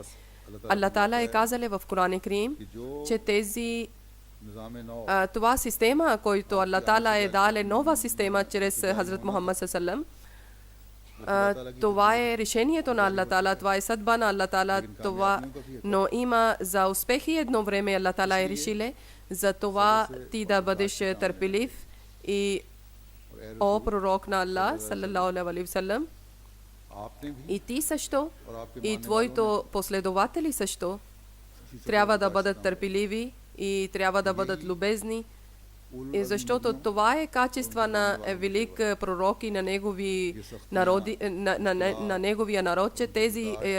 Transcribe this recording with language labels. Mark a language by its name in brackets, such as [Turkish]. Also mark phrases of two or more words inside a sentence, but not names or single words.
[Bulgarian] Аллах Таала е казал в Коран Карим, че тези това система, който Аллах Таала е дал нова система чрез Хазрат Мухаммад саллаллаху това е решението на Аллах Таала, това е съдба на Аллах Таала, това, но има за успехи едно време Аллах Таала е решиле, за това ти да бъдеш търпелив и о пророк на Аллах [Arabic] صلى الله عليه وسلم, [Bulgarian] и ти също, и твоите последователи също трябва да бъдат търпеливи и трябва да бъдат любезни, и защото това е качество на велик пророк и на негови народи, на неговия народ, че тези